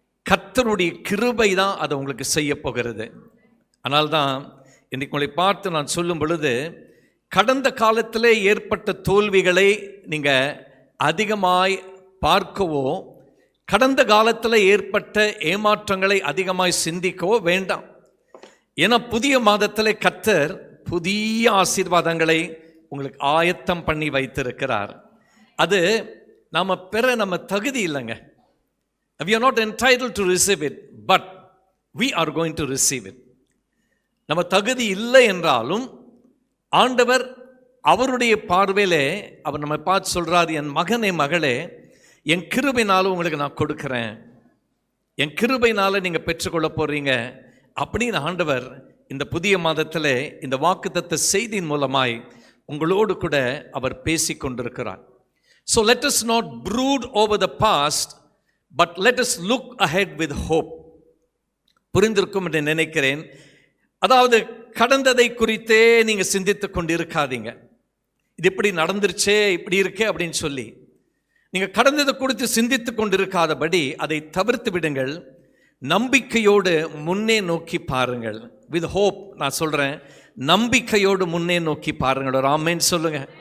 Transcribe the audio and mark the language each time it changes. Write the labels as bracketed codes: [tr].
[ta] கர்த்தருடைய கிருபை தான் அதை உங்களுக்கு செய்ய போகிறது. அதனால்தான் இன்றைக்கு உங்களை பார்த்து நான் சொல்லும் பொழுது, கடந்த காலத்திலே ஏற்பட்ட தோல்விகளை நீங்கள் அதிகமாய் பார்க்கவோ, கடந்த காலத்தில் ஏற்பட்ட ஏமாற்றங்களை அதிகமாய் சிந்திக்கவோ வேண்டாம். ஏன்னா புதிய மாதத்தில் கர்த்தர் புதிய ஆசீர்வாதங்களை உங்களுக்கு ஆயத்தம் பண்ணி வைத்திருக்கிறார். அது நாம் பெற நம்ம தகுதி இல்லைங்க. [en] We are not entitled to receive it, but we are going to receive it. [ta] நம்ம தகுதி இல்லை என்றாலும் ஆண்டவர் அவருடைய பார்வையிலே அவர் நம்ம பார்த்து சொல்றார், என் மகனே மகளே, என் கிருபையினால உங்களுக்கு நான் கொடுக்கிறேன், என் கிருபையினால நீங்கள் பெற்றுக்கொள்ள போறீங்க அப்படின்னு ஆண்டவர் இந்த புதிய மாதத்தில் இந்த வாக்குத்தத்த செய்தியின் மூலமாய் உங்களோடு கூட அவர் பேசி கொண்டிருக்கிறார். [en] So let us not brood over the past, but let us look ahead with hope. [ta] புரிந்திருக்கும் என்று நினைக்கிறேன். அதாவது கடந்ததை குறித்தே நீங்க சிந்தித்து கொண்டு இருக்காதீங்க. இது இப்படி நடந்துருச்சே, இப்படி இருக்கே அப்படின்னு சொல்லி நீங்க கடந்ததை குறித்து சிந்தித்து கொண்டு இருக்காதபடி அதை தவிர்த்து விடுங்கள். நம்பிக்கையோடு முன்னே நோக்கி பாருங்கள். [en] with hope, [ta] நான் சொல்றேன், நம்பிக்கையோடு முன்னே நோக்கி பாருங்கள். ஒரு ஆமென் சொல்லுங்க.